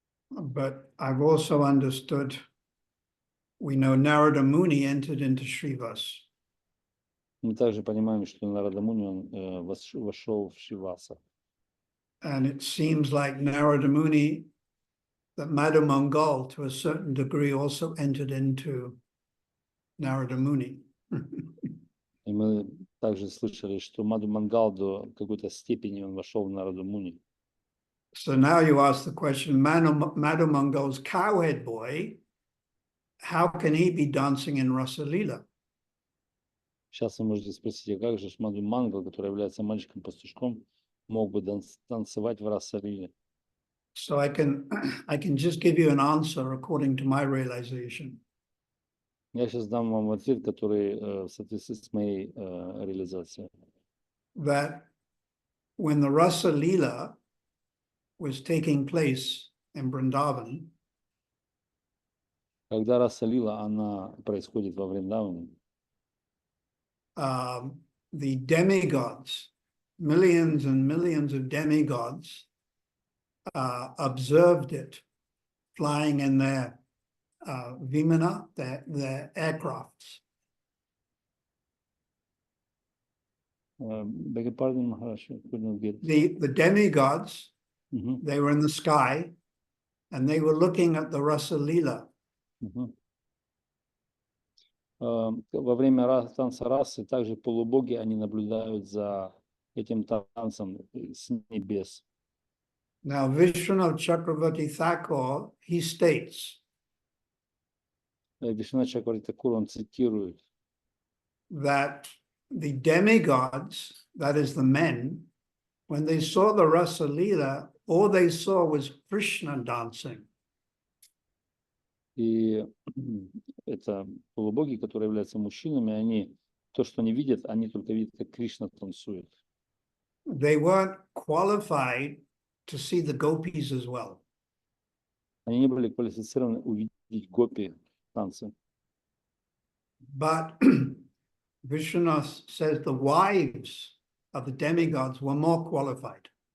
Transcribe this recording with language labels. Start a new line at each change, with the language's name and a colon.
English: But I've also understood, we know Narada Muni entered into Srivas.
Russian: Мы также понимаем, что Нарада Муни он вошел в Шриваса.
English: And it seems like Narada Muni, that Madhu Mangal to a certain degree also entered into Narada Muni.
Russian: И мы также слышали, что Мадху Мангал до какой-то степени он вошел в Нараду Муни.
English: So now you ask the question, Madhu Mangal's cowhead boy, how can he be dancing in Rasa Leela?
Russian: Сейчас вы можете спросить, а как же Мадху Мангал, который является мальчиком-пастушком, мог бы танцевать в Раса-лиле?
English: So I can just give you an answer according to my realization.
Russian: Я сейчас дам вам ответ, который в соответствии с моей реализацией.
English: That when the Rasa Leela was taking place in Vrindavan,
Russian: Когда Раса-лила, она происходит во Вриндаване,
English: the demigods, millions and millions of demigods, observed it flying in their vimana, their aircrafts. Beg your pardon, Maharaj, I couldn't get. The demigods, Мгм, they were in the sky and they were looking at the Rasa Leela. мгм.
Russian: Во время танца расы также полубоги, они наблюдают за этим танцем с небес.
English: Now, Vishwanath Chakravarti Thakur, he states
Russian: Вишна Чакраварти Такур, он цитирует,
English: that the demigods, that is the men, when they saw the Rasa Leela, all they saw was Krishna dancing.
Russian: и это полубоги, которые являются мужчинами, они, то, что они видят, они только видят, как Кришна танцует.
English: They weren't qualified to see the gopis as well.
Russian: Они не были квалифицированы увидеть гопи танцы.
English: But Vishwanath says the wives of the demigods were more qualified.